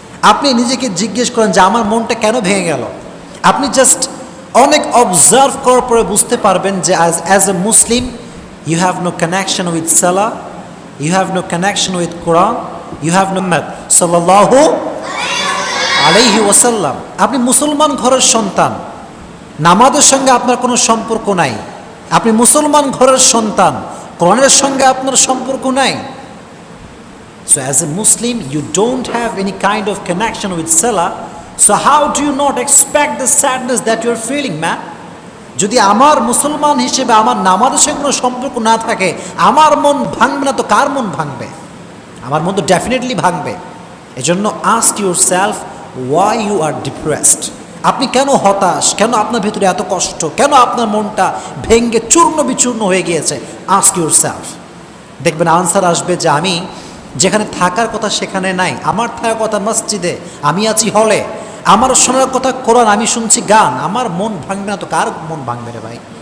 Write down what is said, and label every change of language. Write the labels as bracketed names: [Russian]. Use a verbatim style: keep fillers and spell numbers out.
[Bangla] আপনি নিজেকে জিজ্ঞেস করেন যে আমার মনটা কেন ভেঙে গেল। আপনি জাস্ট অনেক অবজার্ভ করার পরে বুঝতে পারবেন যে [English] as as a Muslim you have no [Bangla] connection with Salah, you have no connection with Quran, you have no Muhammad সাল্লাল্লাহু আলাইহি ওয়াসাল্লাম। আপনি মুসলমান ঘরের সন্তান, নামাজের সঙ্গে আপনার কোনো সম্পর্ক নাই। আপনি মুসলমান ঘরের সন্তান, কোরআনের সঙ্গে আপনার সম্পর্ক নাই। [English] So as a Muslim you don't have any kind of connection with Salah, so how do you not expect the sadness that you are feeling, man? [Bangla] যদি আমার মুসলমান হিসেবে আমার নামাজের সঙ্গে কোনো সম্পর্ক না থাকে, আমার মন ভাঙবে না তো কার মন ভাঙবে? আমার মন তো ডেফিনেটলি ভাঙবে। [English] এজন্য ask yourself why you are depressed. [Bangla] আপনি কেন হতাশ, কেন আপনার ভিতরে এত কষ্ট, কেন আপনার মনটা ভেঙে চূর্ণ বিচূর্ণ হয়ে গিয়েছে? [English] ask yourself. [Bangla] দেখবেন আনসার আসবে যে আমি যেখানে থাকার কথা সেখানে নাই, আমার থাকার কথা মসজিদে, আমি আছি হলে, আমার শোনার কথা কোরআন, আমি শুনছি গান, আমার মন ভাঙবে না তো কার মন ভাঙবে রে ভাই?